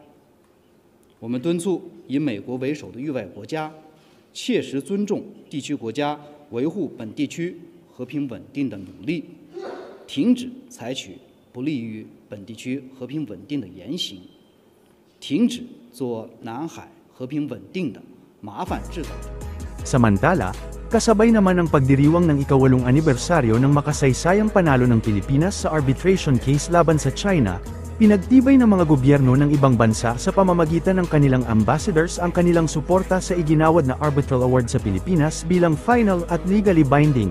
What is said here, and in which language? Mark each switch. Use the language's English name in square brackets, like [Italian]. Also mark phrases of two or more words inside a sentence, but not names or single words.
[Chinese] 我们敦促以美国为首的域外国家，切实尊重地区国家维护本地区和平稳定的努力，停止采取不利于本地区和平稳定的言行，停止做南海和平稳定的麻烦制造者。 [Filipino] Samantala, kasabay naman ang pagdiriwang ng ika-8 anibersaryo ng makasaysayang panalo ng Pilipinas sa [English] arbitration case [Filipino] laban sa China, pinagtibay ng mga gobyerno ng ibang bansa sa pamamagitan ng kanilang ambassadors ang kanilang suporta sa iginawad na Arbitral Award sa Pilipinas bilang final at [English] legally binding.